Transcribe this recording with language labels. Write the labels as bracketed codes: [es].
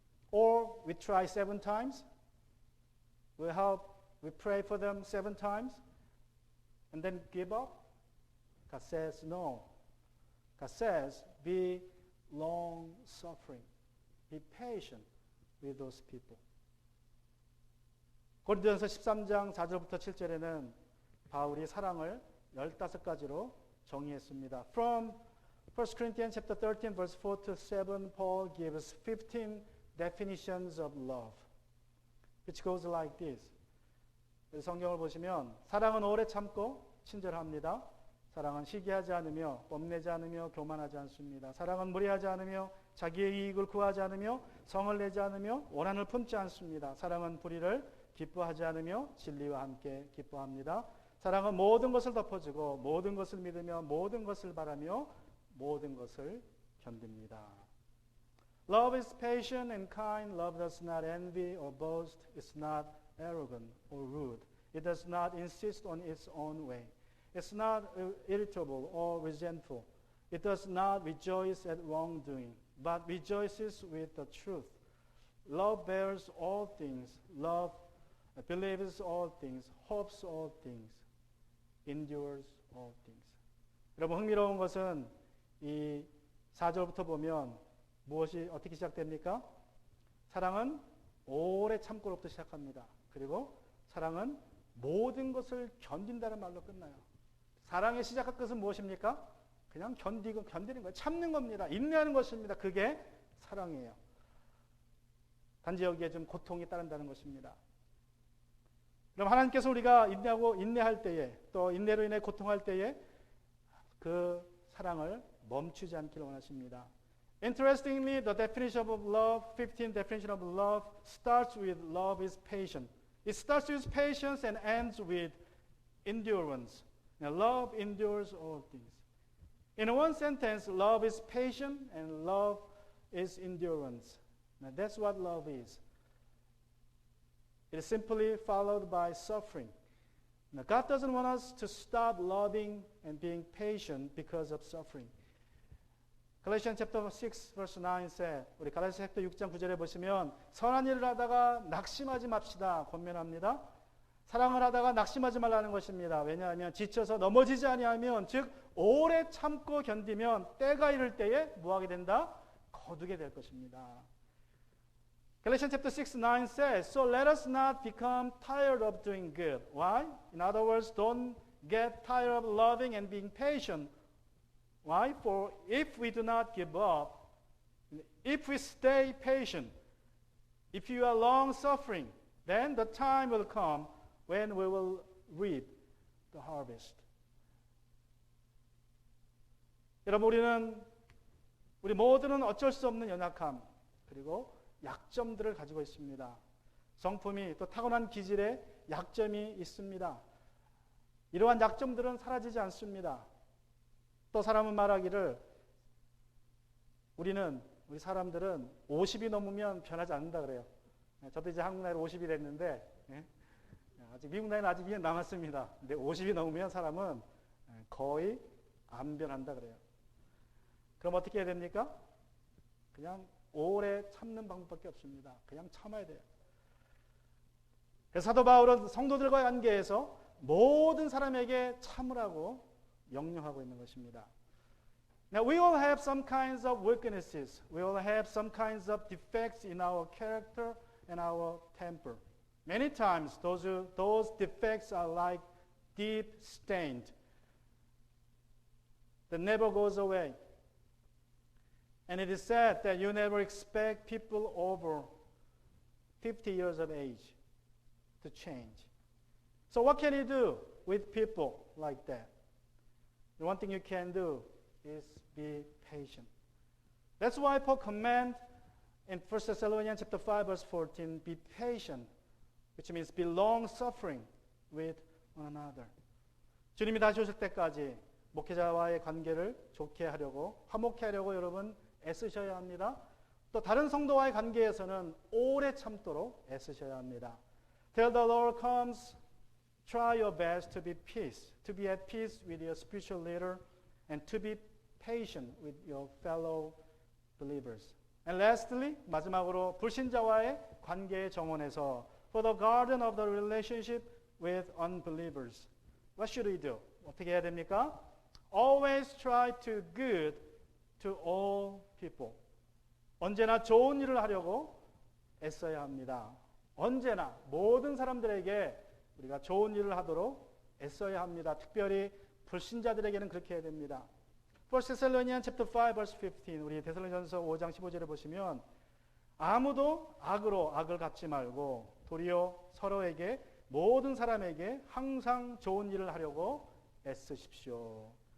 [en] Or we try 7 times? We pray for them 7 times and then give up? God says no. God says be long suffering. Be patient with those people. [ko] 고린도전서 13장 4절부터 7절에는 바울이 사랑을 15가지로 정의했습니다. From 1 Corinthians chapter 13 verse 4 to 7, Paul gives 15 definitions of love, which goes like this. 성경을 보시면 사랑은 오래 참고 친절합니다. 사랑은 시기하지 않으며 뽐내지 않으며 교만하지 않습니다. 사랑은 무례하지 않으며 자기의 이익을 구하지 않으며 성을 내지 않으며 원한을 품지 않습니다. 사랑은 불의를 기뻐하지 않으며 진리와 함께 기뻐합니다. 사랑은 모든 것을 덮어주고 모든 것을 믿으며 모든 것을 바라며 모든 것을 견딥니다. [en] Love is patient and kind. Love does not envy or boast. It's not arrogant or rude. It does not insist on its own way. It's not irritable or resentful. It does not rejoice at wrongdoing, but rejoices with the truth. Love bears all things. Love believes all things. Hopes all things. Endures all things. [ko] 여러분 흥미로운 것은 이 4절부터 보면 무엇이 어떻게 시작됩니까? 사랑은 오래 참고로부터 시작합니다. 그리고 사랑은 모든 것을 견딘다는 말로 끝나요. 사랑의 시작할 것은 무엇입니까? 그냥 견디는 거예요. 참는 겁니다. 인내하는 것입니다. 그게 사랑이에요. 단지 여기에 좀 고통이 따른다는 것입니다. 그럼 하나님께서 우리가 인내할 때에, 또 인내로 인해 고통할 때에 그 사랑을 멈추지 않기를 원하십니다. [en] Interestingly, the definition of love, 15 definition of love, starts with love is patient. It starts with patience and ends with endurance. Now, love endures all things. In one sentence, love is patient and love is endurance. Now, that's what love is. It is simply followed by suffering. Now, God doesn't want us to stop loving and being patient because of suffering. Galatians chapter 6 verse 9 said, [ko] 우리 갈라디아 챕터 6장 9절에 보시면 선한 일을 하다가 낙심하지 맙시다 권면합니다. 사랑을 하다가 낙심하지 말라는 것입니다. 왜냐하면 지쳐서 넘어지지 아니하면, 즉 오래 참고 견디면 때가 이를 때에 뭐하게 된다? 거두게 될 것입니다. [en] Galatians chapter 6:9 says, so let us not become tired of doing good. Why? In other words, don't get tired of loving and being patient. Why? For if we do not give up, if we stay patient, if you are long suffering, then the time will come when we will reap the harvest. [ko] 여러분, 우리 모두는 어쩔 수 없는 연약함, 그리고 약점들을 가지고 있습니다. 성품이 또 타고난 기질에 약점이 있습니다. 이러한 약점들은 사라지지 않습니다. 또 사람은 말하기를 우리 사람들은 50이 넘으면 변하지 않는다 그래요. 저도 이제 한국 나이로 50이 됐는데 아직 미국 나이는 아직 2년 남았습니다. 근데 50이 넘으면 사람은 거의 안 변한다 그래요. 그럼 어떻게 해야 됩니까? 그냥 오래 참는 방법밖에 없습니다. 그냥 참아야 돼요. 그래서 사도 바울은 성도들과의 관계에서 모든 사람에게 참으라고 명령하고 있는 것입니다. [en] Now we all have some kinds of weaknesses. We all have some kinds of defects in our character and our temper. Many times those defects are like deep stained that never goes away. And it is said that you never expect people over 50 years of age to change. So what can you do with people like that? The one thing you can do is be patient. That's why Paul commands in 1 Thessalonians chapter 5 verse 14, be patient, which means be long-suffering with one another. [ko] 주님이 다시 오실 때까지 목회자와의 관계를 좋게 하려고, 화목케 하려고 여러분 애쓰셔야 합니다. 또 다른 성도와의 관계에서는 오래 참도록 애쓰셔야 합니다. [en] Till the Lord comes, try your best to be at peace with your spiritual leader and to be patient with your fellow believers. And lastly, [ko] 마지막으로 불신자와의 관계의 정원에서 [en] for the garden of the relationship with unbelievers. What should we do? [ko] 어떻게 해야 됩니까? [en] Always try to good to all people. [ko] 언제나 좋은 일을 하려고 애써야 합니다. 언제나 모든 사람들에게 우리가 좋은 일을 하도록 애써야 합니다. 특별히 불신자들에게는 그렇게 해야 됩니다. [en] 1 Thessalonians chapter 5 verse 15, [ko] 우리 데살로니가전서 5장 15절에 보시면 아무도 악으로 악을 갚지 말고 도리어 서로에게 모든 사람에게 항상 좋은 일을 하려고 애쓰십시오.